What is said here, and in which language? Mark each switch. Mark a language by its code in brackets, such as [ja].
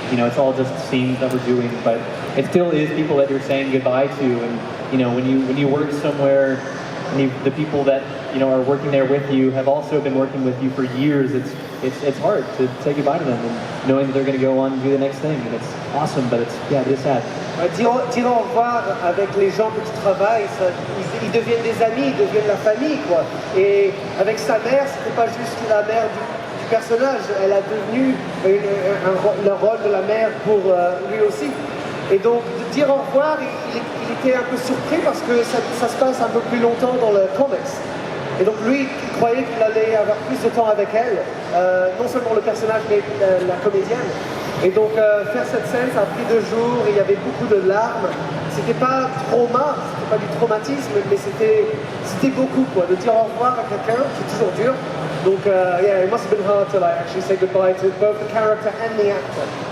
[en] You know, it's all just scenes that we're doing. But it still is people that you're saying goodbye to. And you know, when you work somewhere, and the people that are working there with you have also been working with you for years. It's hard to say goodbye to them and knowing that they're going to go on and do the next thing. And it's awesome, but it is sad. [fr] Dire au revoir avec les gens que tu travailles, ils deviennent des amis, ils deviennent la famille, quoi. Et avec sa mère, c'était pas juste la mère du personnage, elle a devenu le rôle de la mère pour lui aussi. Et donc, de dire au revoir, il était un peu surpris parce que ça se passe un peu plus longtemps dans le comics. Et donc lui, il croyait qu'il allait avoir plus de temps avec elle, non seulement le personnage, mais la comédienne. Et donc faire cette scène, ça a pris 2 jours, et il y avait beaucoup de larmes. C'était pas c'était pas du traumatisme, mais c'était beaucoup, quoi. De dire au revoir à quelqu'un, c'est toujours dur. [en] Donc yeah, it must have been hard to like actually say goodbye to both the character and the actor.